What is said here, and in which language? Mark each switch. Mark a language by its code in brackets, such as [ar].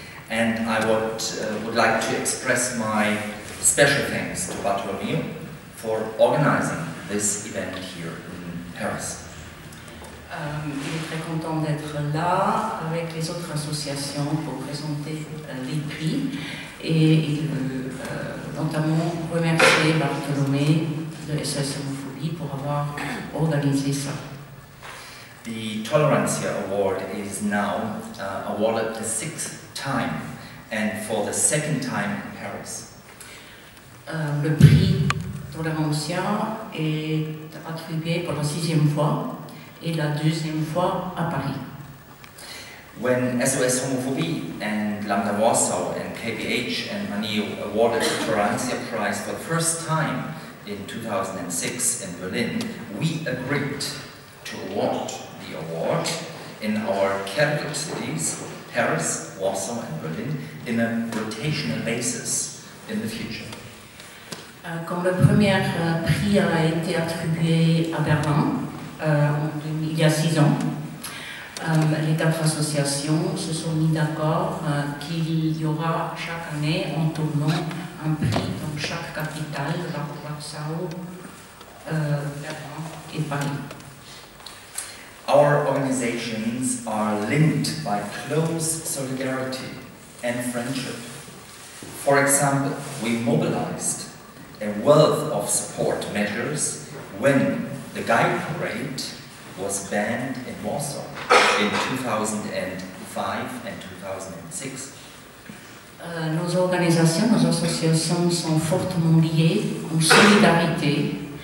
[en] And I would like to express my special thanks to Bartolomeo for organizing this event here in Paris. [fr] Il est très content d'être là avec les autres associations pour présenter les prix, et il veut notamment remercier Bartolomé de SOS Homophobie pour avoir organisé ça. [en] The Tolerantia Award is now awarded the 6th time, and for the 2nd time in Paris. [fr] Le prix Tolerantia est attribué pour la 6e fois et la 2e fois à Paris. [en] When SOS Homophobie and Lambda Warsaw and KPH and Maneo awarded the Tolerantia Prize for the first time in 2006 in Berlin, we agreed to award the award in our capital cities, Paris, Warsaw and Berlin, in a rotational basis in the future. [fr] Quand le premier prix a été attribué à Berlin, il y a 6 ans, Les 4 associations se sont mis d'accord qu'il y aura chaque année en tournant un prix dans chaque capitale, Warsaw, Berlin et Paris. [en] Our organizations are linked by close solidarity and friendship. For example, we mobilized a wealth of support measures when the Gay Parade was banned in Warsaw in 2005 and 2006. [fr] Nos organisations, nos associations sont fortement liées en solidarité.